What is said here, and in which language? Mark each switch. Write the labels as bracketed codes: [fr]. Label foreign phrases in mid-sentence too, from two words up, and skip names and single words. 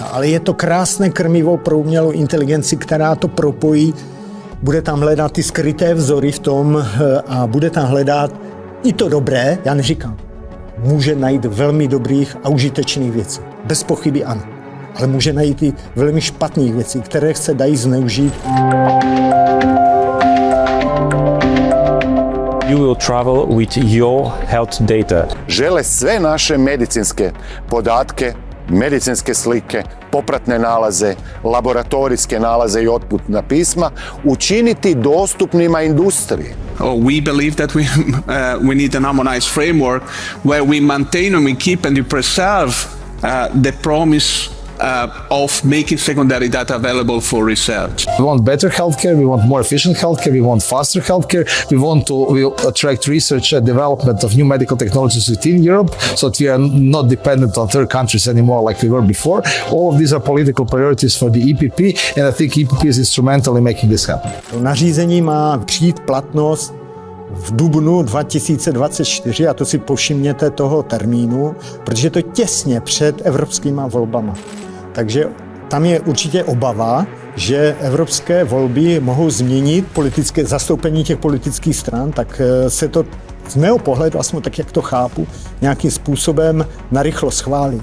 [cs] Ale je to krásné krmivo pro umělou inteligenci, která to propojí, bude tam hledat ty skryté vzory v tom a bude tam hledat i to dobré, já neříkám, může najít velmi dobrých a užitečných věcí. Bez pochyby ano. Ale může najít i velmi špatných věcí, které se dají zneužít. [en] You will travel with your health data. [hr] Žele sve naše medicinske podatke, medicinske slike, popratne nalaze, laboratorijske nalaze i otputna pisma učiniti dostupnima industriji. [en] We believe that we need an harmonized framework where we maintain and we keep and we preserve the promise of making secondary data available for research. We want better healthcare, we want more efficient healthcare, we want faster healthcare, we attract research and development of new medical technologies within Europe so that we are not dependent on third countries anymore like we were before. All of these are political priorities for the EPP and I think EPP is instrumental in making this happen. [cs] To nařízení má přijít platnost v dubnu 2024 a to si povšimněte toho termínu, protože to těsně před evropskými volbami. Takže tam je určitě obava, že evropské volby mohou změnit politické zastoupení těch politických stran, tak se to z mého pohledu, aspoň tak, jak to chápu, nějakým způsobem narychlo schválí.